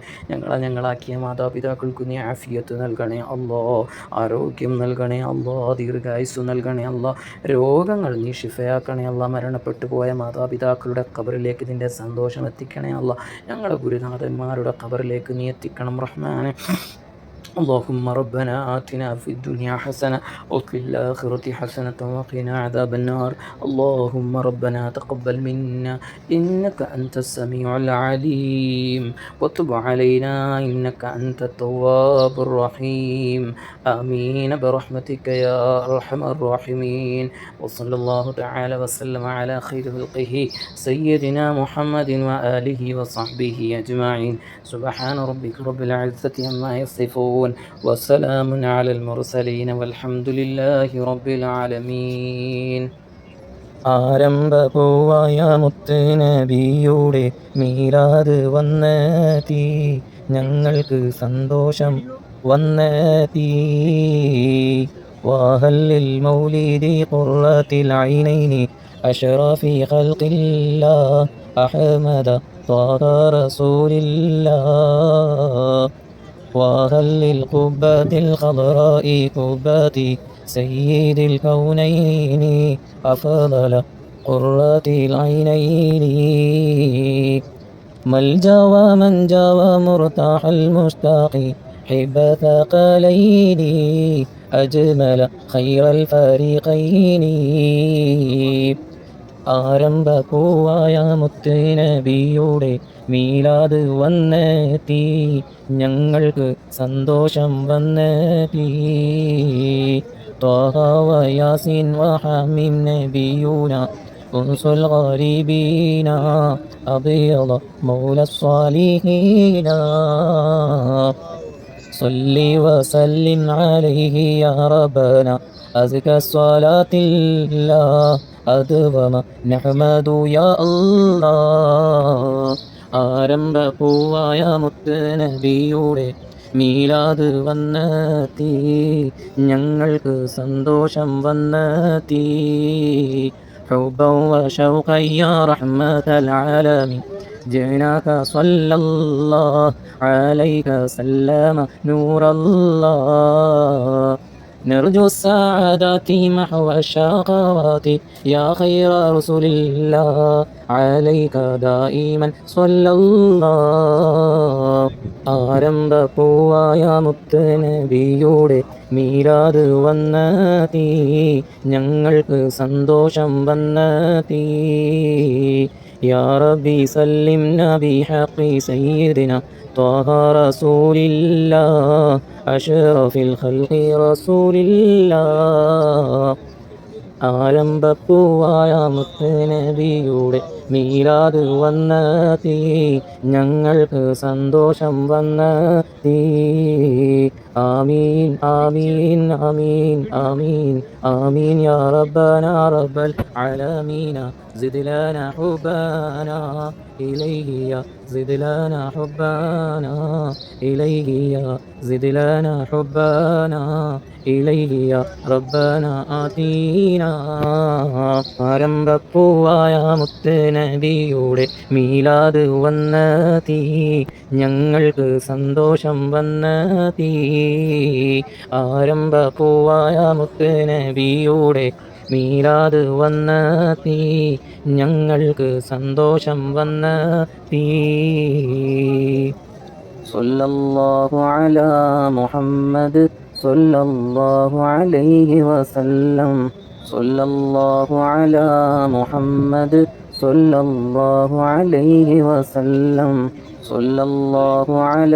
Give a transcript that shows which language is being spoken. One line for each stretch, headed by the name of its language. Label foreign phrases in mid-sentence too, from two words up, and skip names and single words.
Malayalam: ഞങ്ങളാക്കിയ മാതാപിതാക്കൾക്ക് നീ ആഫിയത്ത് നൽകണേ അല്ലാ. ആരോഗ്യം നൽകണേ അല്ലാ. ദീർഘായുസ്സ് നൽകണേ അല്ലാ. രോഗങ്ങൾ നീ ശിഫയാക്കണേ അല്ലാ. മരണപ്പെട്ടു പോയ മാതാപിതാക്കളുടെ ഖബറിലേക്ക് നിൻ്റെ സന്തോഷം എത്തിക്കണേ അല്ലാ. ഞങ്ങളുടെ ഗുരുനാഥന്മാരുടെ ഖബറിലേക്ക് നീ എത്തിക്കണം റഹ്മാനെ.
Arabic: اللهم ربنا آتنا في الدنيا حسنة وفي الآخرة حسنة وقنا عذاب النار. اللهم ربنا تقبل منا إنك أنت السميع العليم وتب علينا إنك أنت التواب الرحيم. آمين برحمتك يا أرحم الراحمين. وصلى الله تعالى وسلم على خير خلقه سيدنا محمد وآله وصحبه أجمعين. سبحان ربك رب العزة عما يصفون وسلام على المرسلين والحمد لله رب العالمين.
Malayalam: ആരംഭപൂവായ മുത്ത് നബിയുടെ മീലാദ് വന്നെത്തി, ഞങ്ങൾക്ക് സന്തോഷം വന്നെത്തി.
Arabic: وهلّ المولد قرة العين أشرف خلق الله أحمد طه رسول الله. وهل القبة الخضراء قبة سيد الكونين أفضل قرة العينين. ما الجوى من جوى مرتاح المشتاق حب ثقلين أجمل خير الفريقين.
Malayalam: ആരംഭപൂവായ മുത്ത് നബിയുടെ മീലാദ് വന്നെത്തി, ഞങ്ങൾക്ക് സന്തോഷം വന്നെത്തി.
Arabic: طه ويس وحم نبيون أنس الغريبين أبيض مولى الصالحين. صلي وسلم عليه يا ربنا أزكى الصلاة الله أدوم نحمد يا الله.
Malayalam: ആരംഭപൂവായ മുത്ത് നബിയുടെ മീലാദ് വന്നെത്തി, ഞങ്ങൾക്ക് സന്തോഷം വന്നെത്തി.
Arabic: حبا وشوقا يا رحمة العالمين جئناك صلى الله عليك سلم نور الله. نرجو السعادة محو الشقوات يا خير رسول الله عليك دائما صلى الله.
Malayalam: ആരംഭപൂവായ മുത്ത് നബിയുടെ മീലാദ് വന്നെത്തി, ഞങ്ങൾക്ക് സന്തോഷം വന്നെത്തി.
Arabic: يا ربي سلمنا بحق سيدنا طه رسول الله أشرف الخلق رسول الله.
Malayalam: ആരംഭപ്പൂവായ മുത്ത് നബിയുടെ മീലാദ് വന്നെത്തി, ഞങ്ങൾക്ക് സന്തോഷം വന്നെത്തി.
Arabic: آمين آمين آمين آمين آمين يا ربنا رب العالمين زد لنا حبنا إليه يا زد لنا حبنا إليه يا زد لنا حبنا إليه يا ربنا آتينا
Malayalam: ആരംഭപ്പൂവായ മുത്തുനബിയുടെ മീലാദ് വന്നെത്തി ഞങ്ങൾക്ക് സന്തോഷം വന്നെത്തി ആരംഭപ്പൂവായ മുത്തുനബിയുടെ മീലാദ് വന്നെത്തി ഞങ്ങൾക്ക് സന്തോഷം വന്നെത്തി
Arabic: صلى الله على محمد صلى الله عليه وسلم صلى الله على محمد صلى الله عليه وسلم صلى الله على